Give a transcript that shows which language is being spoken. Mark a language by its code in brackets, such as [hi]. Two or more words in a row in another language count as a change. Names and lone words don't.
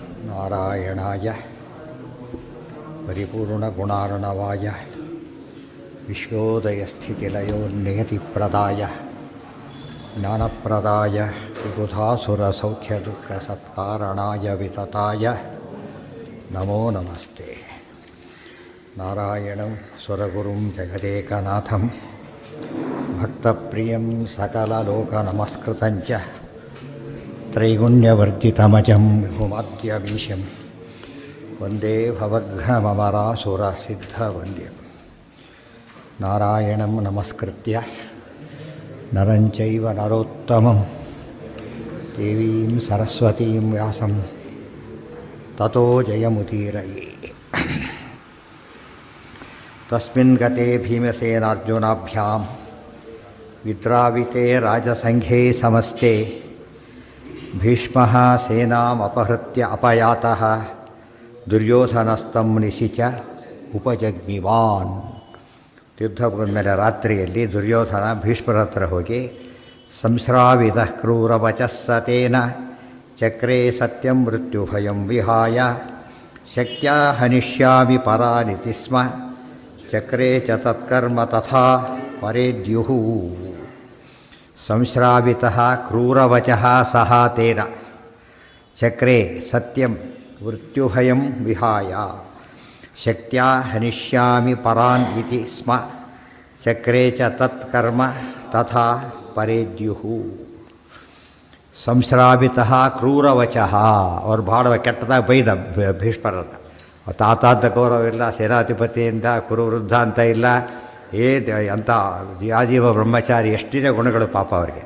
[sa] ನಾರಾಯಣಾಯ ಪರಿಪೂರ್ಣಗುಣಾರ್ಣವಾಯ ವಿಶ್ವೋದಯಸ್ಥಿತಿಲಯೋನ್ನಿಯತಿಪ್ರದಾಯ ಜ್ಞಾನಪ್ರದಾಯ ವಿಬುಧಾಸುರಸೌಖ್ಯದುಃಖಸತ್ಕಾರಣಾಯ ವಿತತಾಯ ನಮೋ ನಮಸ್ತೆ. ನಾರಾಯಣಂ ಸ್ವರಗುರುಂ ಜಗದೇಕನಾಥಂ ಭಕ್ತಪ್ರಿಯಂ ಸಕಲಲೋಕನಮಸ್ಕೃತಂಚ ತ್ರೈಗುಣ್ಯವರ್ಜಿತಮಜಂ ವಿಭುಮಾದ್ಯಮೀಶಂ ವಂದೇ ಭವಘ್ನಮರಾಸುರಸಿದ್ಧವಂದ್ಯಂ. ನಾರಾಯಣಂ ನಮಸ್ಕೃತ್ಯ ನರಂ ಚೈವ ನರೋತ್ತಮಂ ದೇವೀಂ ಸರಸ್ವತೀಂ ವ್ಯಾಸಂ ತತೋ ಜಯಮುದೀರಯೇ. ತಸ್ಮಿನ್ ಗತೆ ಭೀಮಸೇನಾರ್ಜುನಾಭ್ಯಾಂ ವಿದ್ರಾವಿತೆ ರಾಜಸಂಘೇ ಸಮಸ್ತೆ ಭೀಷ್ಮಃ ಸೇನಾಮಪಹೃತ್ಯ ಅಪಯಾತಃ ದುರ್ಯೋಧನಸ್ತಂ ನಿಶಿಚ ಉಪಜಗ್ಮಿವಾನ್. [kn] ಯುದ್ಧ ಮುಗಿದ್ಮೇಲೆ ರಾತ್ರಿಯಲ್ಲಿ ದುರ್ಯೋಧನ ಭೀಷ್ಮರ ಹತ್ರ ಹೋಗಿ [sa] ಸಂಸ್ರಾವಿತ ಕ್ರೂರವಚಸ್ಸತೇನ ಚಕ್ರೇ ಸತ್ಯಂ ಮೃತ್ಯುಭಯಂ ವಿಹಾಯ ಶಕ್ತ್ಯಾ ಹನಿಷ್ಯಾಮಿ ಪರಾನಿತಿ ಸ್ಮ ಚಕ್ರೇ ಚ ತತ್ಕರ್ಮ ತಥಾ ಪರೇದ್ಯುಃ. ಸಂಶ್ರಾವಿತಃ ಕ್ರೂರವಚಃ ಸಹ ತೇನ ಚಕ್ರೇ ಸತ್ಯಂ ಮೃತ್ಯುಭಯಂ ವಿಹಾಯ ಶಕ್ತ್ಯಾ ಹನಿಷ್ಯಾಮಿ ಪರಾನ್ ಇತಿ ಸ್ಮ ಚಕ್ರೇ ಚ ತತ್ಕರ್ಮ ತಥಾ ಪರೇದ್ಯುಃ. ಸಂಶ್ರಾವಿತಃ ಕ್ರೂರವಚಃ, [kn] ಅವ್ರು ಭಾಳ ಕೆಟ್ಟದಾಗಿ ಬೈದ ಭೀಷ್ಮರನ್ನ. ತಾತಾಂತ ಗೌರವ ಇಲ್ಲ, ಸೇನಾಧಿಪತಿಯಿಂದ ಕುರುವೃದ್ಧ ಅಂತ ಇಲ್ಲ, ಅಂಥ ಆಜೀವ ಬ್ರಹ್ಮಚಾರಿ ಎಷ್ಟಿದೆ ಗುಣಗಳು ಪಾಪ ಅವರಿಗೆ.